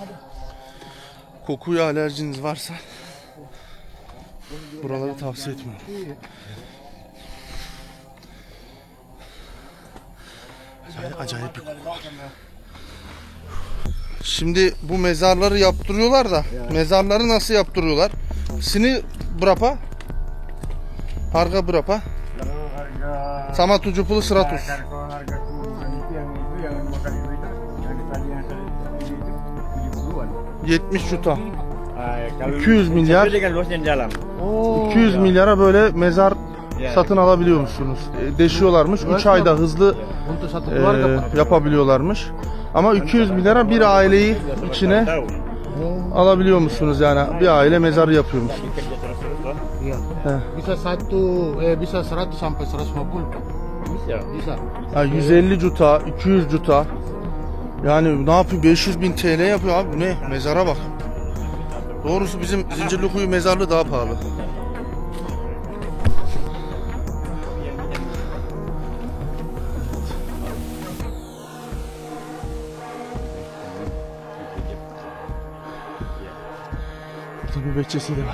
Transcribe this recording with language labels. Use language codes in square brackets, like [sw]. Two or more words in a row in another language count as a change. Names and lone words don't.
[tr] Kokuya alerjiniz varsa buraları tavsiye etmiyorum. Acayip bir koku var. Şimdi bu mezarları yaptırıyorlar da mezarları nasıl yaptırıyorlar? [id] Sini berapa? Harga berapa? Sama 70 100. Harga itu yang 5 kali itu yang tadi yang 70-an. 70 juta. Kalau 200 milyar. Tapi dengan luasnya di dalam. [tr] 200 milyara böyle mezar satın alabiliyor musunuz? Deşiyorlarmış. 3 ayda hızlı [id] Untuk satu keluarga Pak. [tr] yapabiliyorlarmış. Ama 200 milyara bir aileyi içine [id] Tahu. [tr] alabiliyor musunuz yani? Bir aile mezarı yapıyor musunuz? [id] Kerja terus-terus Pak. Heh. Bisa bisa 100 sampai 150 Pak. Bisa. Ya 150 juta, 200 juta. [tr] Yani ne yapıyor? 500 bin TL yapıyor abi. Bu ne? Mezara bak. Doğrusu bizim Zincirlikuyu mezarlığı daha pahalı. Burada bir bahçesi de var.